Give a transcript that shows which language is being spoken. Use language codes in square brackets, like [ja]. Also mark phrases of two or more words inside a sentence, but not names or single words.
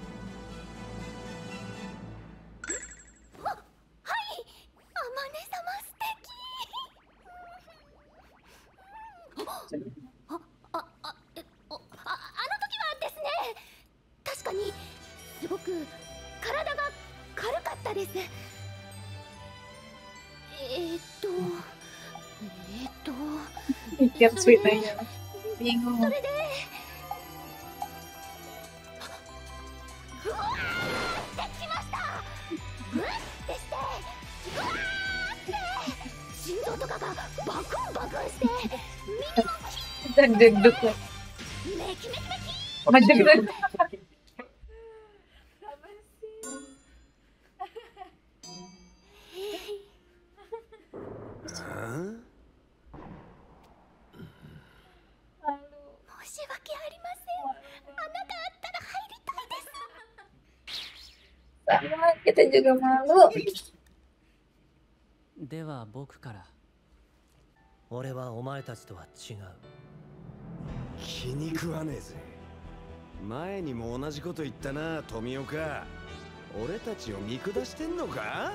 [ja] 確かにすごく体が軽かったです。 [id] Tiap ceritanya. Bingung. [ja] それでうわーってきました。うわってしてうわーって心臓とかがバクンバクンして耳も [id] Deg-deg lah. [ja] メキメキメキ [id] Sama deg-deg. Hah? [ja] 申し訳ありません。穴があったら入りたいです。 [id] Sama, kita juga malu. [ja] では僕から。俺はお前たちとは違う。気に食わねえぜ。前にも同じこと言ったな、富岡。俺たちを見下してんのか？